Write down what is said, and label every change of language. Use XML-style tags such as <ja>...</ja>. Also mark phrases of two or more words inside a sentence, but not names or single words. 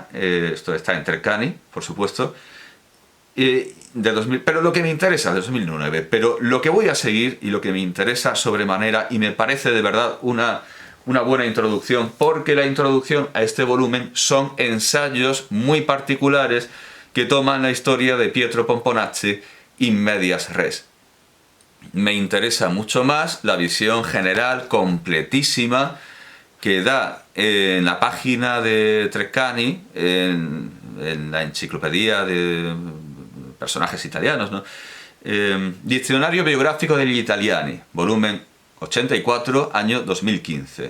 <es>Esto está en Treccani, por supuesto. De 2000, pero lo que me interesa, de 2009, pero lo que voy a seguir y lo que me interesa sobremanera, y me parece de verdad una buena introducción, porque la introducción a este volumen son ensayos muy particulares que toman la historia de Pietro Pomponazzi</es> <la>in medias res.</la> <es>Me interesa mucho más la visión general, completísima, que da en la página de Treccani, en la enciclopedia de personajes italianos, ¿no? Diccionario biográfico degli italiani, volumen 84, año 2015.</es>